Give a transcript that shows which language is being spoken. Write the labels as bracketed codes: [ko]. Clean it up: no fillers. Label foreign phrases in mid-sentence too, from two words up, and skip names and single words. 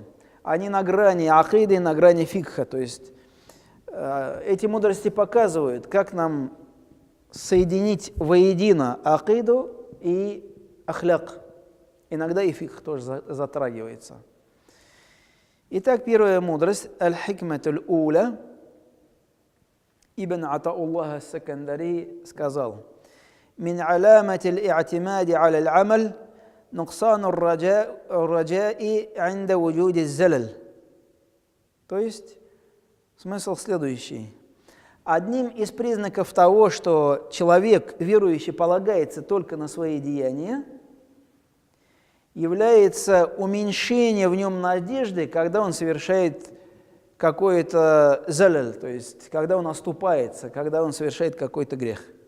[ru] Они на грани акиды, на грани фикха. То есть эти мудрости показывают, как нам соединить воедино акиду и ахляк. Иногда и фикх тоже затрагивается. Итак, первая мудрость, [ar] الحكمة الأولى. Ибн Атауллах ас-Сакандари сказал: «من علامات الاعتماد على العمل نقصان الرجاء عند وجود الزلل». [ru] То есть, смысл следующий. Одним из признаков того, что человек, верующий, полагается только на свои деяния, является уменьшение в нем надежды, когда он совершает какой-то заляль, то есть когда он оступается, когда он совершает какой-то грех.